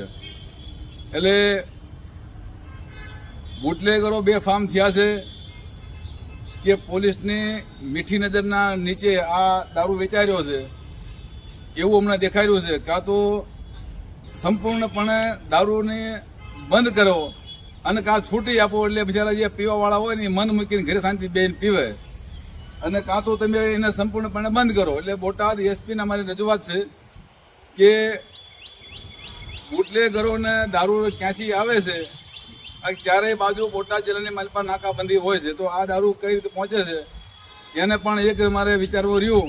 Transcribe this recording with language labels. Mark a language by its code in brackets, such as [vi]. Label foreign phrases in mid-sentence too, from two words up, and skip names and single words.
[gu] એટલે બૂટલેગરો બેફામ થયા છે કે પોલીસની મીઠી નજરના નીચે આ દારૂ વેચાઈ રહ્યો છે એવું અમને દેખાઈ રહ્યું છે। કાં તો સંપૂર્ણપણે દારૂને બંધ કરો અને કાં છૂટી આપો એટલે બિચારા જે પીવાવાળા હોય ને મન મૂકીને ઘરે શાંતિ બેન પીવે અને કાં તો તમે એને સંપૂર્ણપણે બંધ કરો। એટલે બોટાદ એસપીને અમારી રજૂઆત છે કે બુટલેગરોને દારૂ ક્યાંથી આવે છે, આ ચારેય બાજુ બોટાદ જિલ્લાની માલપા નાકાબંધી હોય છે, તો આ દારૂ કઈ રીતે પહોંચે છે એને પણ એક મારે વિચારવું રહ્યું।